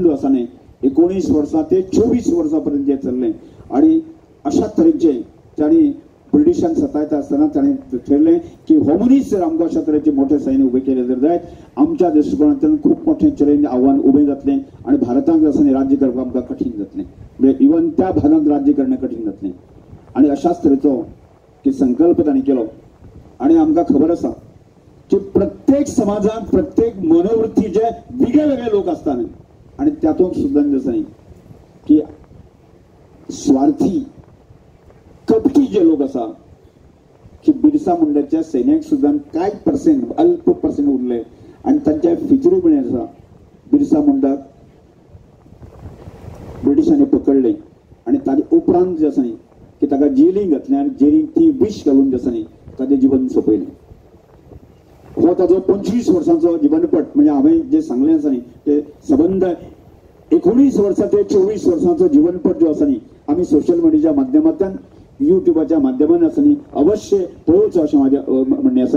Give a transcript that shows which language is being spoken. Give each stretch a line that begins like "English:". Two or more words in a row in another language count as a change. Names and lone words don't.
Konkani: जो आसा न्ही 19 वर्सां ते 24 वर्सां पर्यंत जे चल्लें आणि अशा तरेचे तांणी ब्रिटिशांक सतायता आसतना ताणें ठरलें की हो मनीस जर आमकां अशा तरेचे मोठे सैन्य उबे केले जर जायत आमच्या दृश्टिकोनांतल्यान खूब मोठें चॅलेंज आव्हान उबें जातलें आणि भारताक जसं राज्य करपाक आमकां कठीण जातलें म्हणजे इवन त्या भागांत राज्य करणें कठीण जातलें आणि अशाच तरेचो की संकल्प तांणी केलो आणि आमकां खबर आसा
Marathi: की प्रत्येक समाजात प्रत्येक मनोवृत्तीचे वेगळे वेगळे लोक असतात आणि त्यातून सुद्धा
Konkani: जसं नाही की स्वार्थी कपटी जे लोक असा की बिरसा मुंडाच्या सैन्याक सुद्धा काय पर्सेंट अल्प पर्सेंट उरले आणि त्यांच्या फितरी पण असा बिरसा मुंडाक ब्रिटिशांनी पकडले आणि ताजे उपरांत जे आसा न्ही की ताका जेलींत घातलें आनी जेलींत ती विश घालून जे आसा न्ही ताजें जीवन सोंपयलें. हो ताजो 25 वर्सांचो जीवनपट म्हणजे हांवें जे सांगलें आसा न्ही ते सबंद 19 वर्सां ते 24 वर्सांचो जीवनपट जो आसा न्ही आमी
English: social media
Konkani: माध्यमांतल्यान युट्यूबाच्या माध्यमांतल्यान आसा न्ही अवश्य पळोवचो अशें म्हाजें म्हणणें आसा.